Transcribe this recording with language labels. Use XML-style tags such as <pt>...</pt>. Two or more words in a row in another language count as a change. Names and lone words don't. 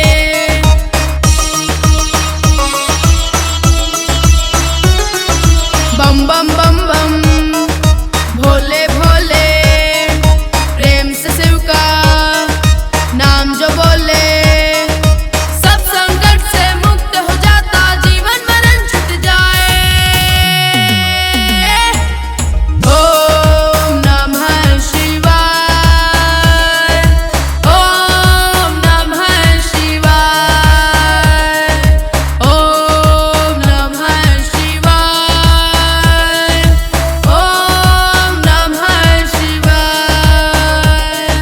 <hi>बम बम बम बम भोले भोले प्रेम से शिव का नाम जो बोले। सब संकट से मुक्त हो जाता जीवन मरण छूट जाए।</hi> <sa>ओम नमः शिवाय ओम नमः शिवाय ओम नमः शिवाय ओम नमः शिवाय।</sa>